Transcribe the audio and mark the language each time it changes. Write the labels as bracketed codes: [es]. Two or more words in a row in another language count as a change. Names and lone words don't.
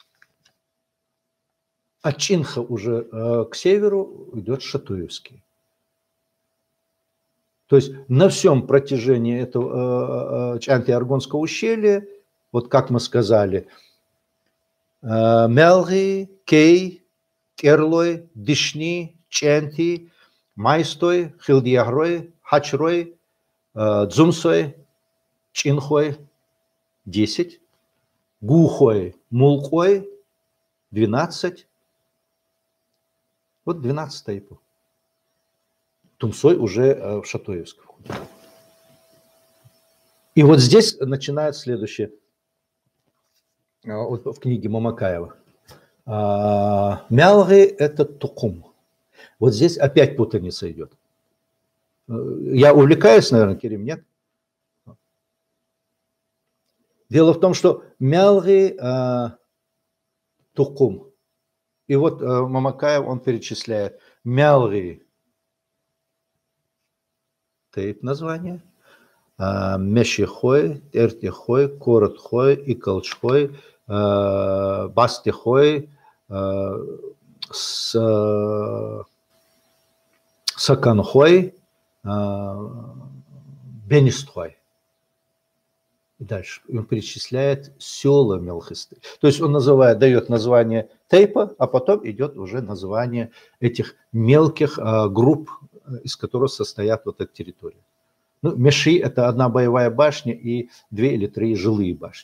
[ru] От Чинха уже к северу идет Шатуевский. То есть на всем протяжении этого Чанти-Аргонского ущелья, вот как мы сказали, Мелги, Кей, Керлой, Дишни, Чанти, Майстой, Хилдьярой, Хачрой, Дзумсой, Чинхой 10, Гухой, Мулкой 12. Вот 12 тейпов. Тумсой уже в Шатуевск входит. И вот здесь начинает следующее. Вот в книге Мамакаева. Мялги – это Тукум. Вот здесь опять путаница идет. Я увлекаюсь, наверное, Керим, нет? Дело в том, что Мялги – Тукум. И вот Мамакаев, он перечисляет Мялги – тейп название, мешихой, тертихой, коротхой, иколчхой, бастихой, саканхой, бенистхой. И дальше он перечисляет села Мелхисты. То есть он дает название Тейпа, а потом идет уже название этих мелких групп, из которых состоят вот эта территория. Ну, Меши – это одна боевая башня и 2 или 3 жилые башни.